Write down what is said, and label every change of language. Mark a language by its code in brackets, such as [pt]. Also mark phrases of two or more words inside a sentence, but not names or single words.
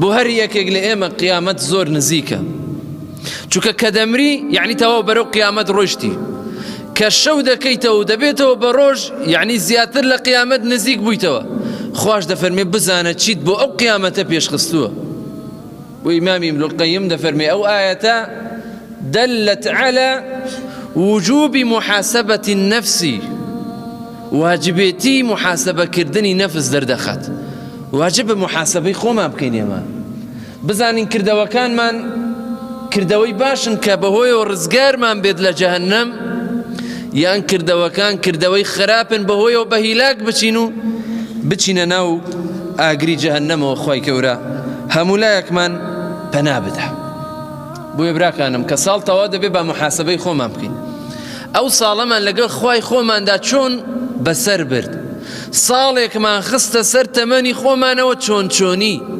[ckb] هەر یەکێک لە ئێمە قیامەت زۆر نزیکە چونکە کە دەمری یعنی تەواو بەرەو قیامەت ڕۆیشتی کە شەو دەکەیتەوە و دەبێتەوە بە ڕۆژ یعنی زیاتر لە قیامەت نزیک بوویتەوە خوش دەفەرمێ بزانە چیت بۆ ئەو قیامەتە پێشخستووە و ئیمامی ابن القیم دەفەرمێ ئەو ئاەتە [ar] دلت على وجوب محاسبة النفس [ckb] واجبێتی محاسبەکردنی نەفس دەردەخات واجب محاسبەی خۆمان بکەین ئێمە بزانین کردەوەکانمان کردەوەی باشن کە بەهۆیەوە ڕزگارمان بێت لە جەهەنەم یان کردەوەکان کردەوەی خراپن بەهۆیەوە بە هیلاک بچین و بچینە ناو ئاگری جەهەنەمەوە خی گەورە هەموو لایەکمان پەنا بدە بۆیە براکانم کە ساڵ تەوا دەبێت بە محاسبەی خۆمان بکەین ئەو ساڵەمان لەگەڵ خی خۆماندا چۆن بەسەر برد ساڵێکمان خستە سەر تەمەنی خۆمانەوە چۆن چۆنی